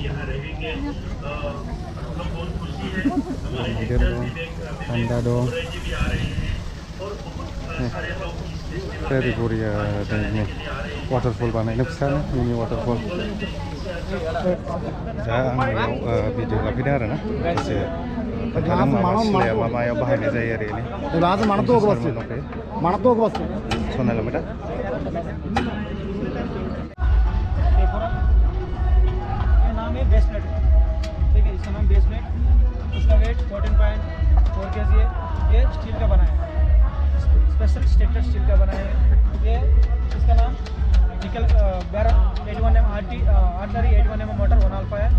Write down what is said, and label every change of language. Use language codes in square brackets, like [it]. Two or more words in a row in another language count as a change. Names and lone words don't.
[brx] मैदेर दं, पान्दा दं, ओरै बरिया नै वाटारफल बानायनो फिसानो मिनि वाटारफल। दा आं बेयाव भिडिअ लाफैदों आरोना, एसे खोन्थादों माबा सिलाया मा मायाव बाहायनाय जायो आरो सनायलांबाय दा। [hi] इसका वेट 14.4 kg है। ये स्टील का बना है, [en] special status steel [hi] का बना है। ये इसका नाम निकल 81mm ऑर्डिनरी 81mm मोटर 1 अल्फा है।